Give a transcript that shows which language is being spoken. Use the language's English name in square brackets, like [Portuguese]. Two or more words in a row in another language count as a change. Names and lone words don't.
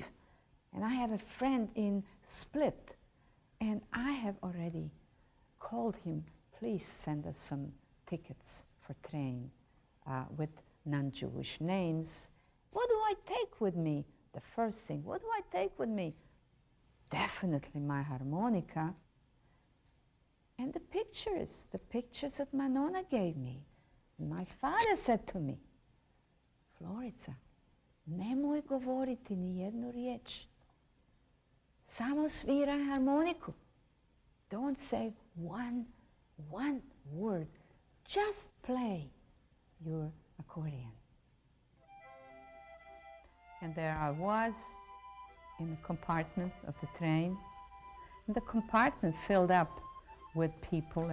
[English] And I have a friend in Split, and I have already called him, please send us some tickets for train with non-Jewish names. What do I take with me? The first thing, what do I take with me? Definitely my harmonica. And the pictures that my nonna gave me. My father said to me, [Croatian] Florica, nemoj govoriti ni jednu riječ. Samo sviraj harmoniku. [English] Don't say one word. Just play your accordion. And there I was in the compartment of the train. And the compartment filled up with people.